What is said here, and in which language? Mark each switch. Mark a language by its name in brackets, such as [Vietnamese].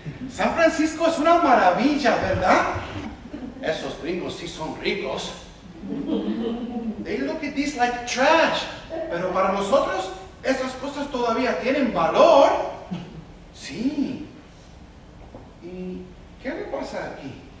[Spanish] San Francisco es una maravilla, ¿verdad? Esos gringos sí son ricos. [English] They look at this like trash. [Spanish] Pero para nosotros, esas cosas todavía tienen valor. Sí. ¿Y qué le pasa aquí?